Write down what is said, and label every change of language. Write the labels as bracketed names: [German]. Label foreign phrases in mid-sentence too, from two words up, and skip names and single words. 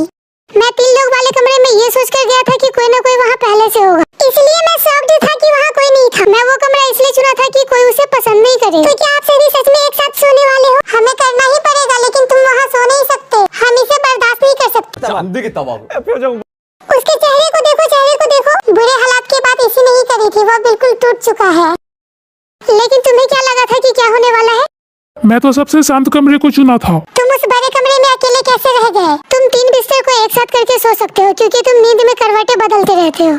[Hindi] मैं 3 लोग वाले कमरे में ये सोच कर गया था कि कोई न कोई वहाँ पहले से होगा। इसलिए मैं शॉक्ड था कि वहाँ कोई नहीं था। मैं वो कमरा इसलिए चुना था कि कोई उसे पसंद नहीं करे। तो क्या आप सभी सच में एक साथ सोने वाले हो? हमें करना ही पड़ेगा, लेकिन तुम वहाँ सो नहीं सकते। हम इसे बर्दाश्त नहीं कर सकते। [Korean] 안 되겠다 막. [Hindi] उसके चेहरे को देखो, चेहरे को देखो। बुरे हालात की बात इसी नहीं करी थी। वो बिल्कुल टूट चुका है। लेकिन तुम्हें क्या लगा था कि क्या होने वाला है? मैं तो सबसे शांत कमरे को चुना था। तुम उस बड़े कमरे में अकेले कैसे रह गए? तुम 3 बिस्तर को एक साथ करके सो सकते हो क्योंकि तुम नींद में करवटें बदलते रहते हो।